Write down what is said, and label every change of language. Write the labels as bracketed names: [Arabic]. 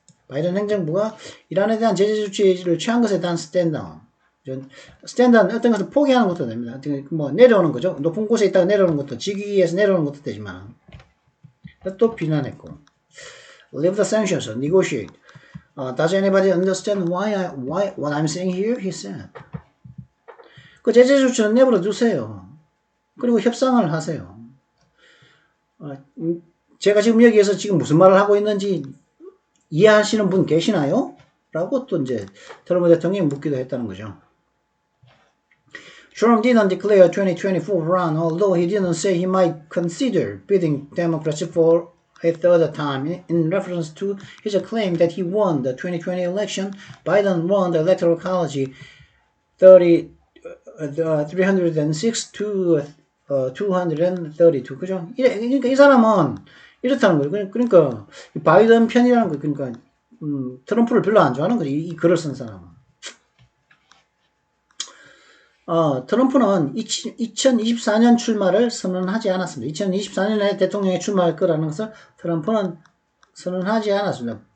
[Korean] 바이든 행정부가 이란에 대한 제재 조치를 취한 것에 대한 스탠다운, 어떤 것을 포기하는 것도 됩니다. 내려오는 거죠. 높은 곳에 있다가 내려오는 것도, 지기에서 내려오는 것도 되지만, 또 비난했고, [English] leave the sanctions, negotiate. Does anybody understand what I'm saying here? He said. [Korean] 그 제재 조치는 내버려 두세요. 그리고 협상을 하세요. 제가 지금 여기에서 지금 무슨 말을 하고 있는지 이해하시는 분 계시나요? 라고 또 이제 트럼프 대통령이 묻기도 했다는 거죠. [English] Trump didn't declare 2024 run, although he didn't say he might consider bidding Democrats for a third time. In reference to his claim that he won the 2020 election, Biden won the Electoral College 306 to 232. [Korean] 그죠? 그러니까 이 사람은 이렇다는 거예요. 그러니까 바이든 편이라는 거, 그러니까 트럼프를 별로 안 좋아하는 거지. 이 글을 쓴 사람은. 트럼프는 2024년 출마를 선언하지 않았습니다. 2024년에 대통령에 출마할 거라는 것을 트럼프는 선언하지 않았습니다.